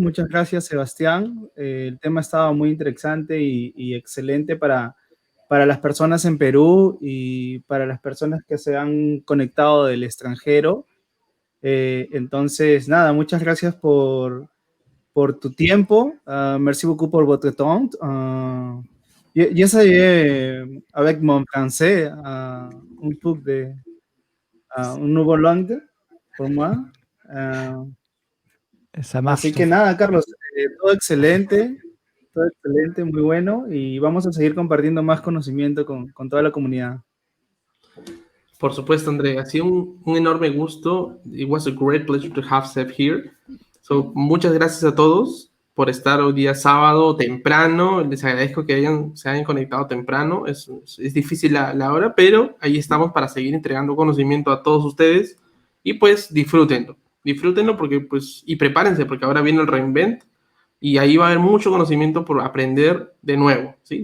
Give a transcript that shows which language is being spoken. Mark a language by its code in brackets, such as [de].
[es] Muchas gracias, Sebastián. El tema estaba muy interesante y excelente para las personas en Perú y para las personas que se han conectado del extranjero. Entonces, nada, muchas gracias por tu tiempo. [fr] Merci beaucoup pour votre temps. J'essayais avec mon français un peu de un nouveau langue pour moi. Ça marche. [es] Así que nada, Carlos, todo excelente, muy bueno, y vamos a seguir compartiendo más conocimiento con toda la comunidad. Por supuesto, André, ha sido un enorme gusto. [en] It was a great pleasure to have Seb here. [es] So, muchas gracias a todos por estar hoy día sábado temprano. Les agradezco que se hayan conectado temprano. Es difícil la hora, pero ahí estamos para seguir entregando conocimiento a todos ustedes. Y pues disfrútenlo. Disfrútenlo porque, pues, y prepárense porque ahora viene el reinvent y ahí va a haber mucho conocimiento por aprender de nuevo, ¿sí?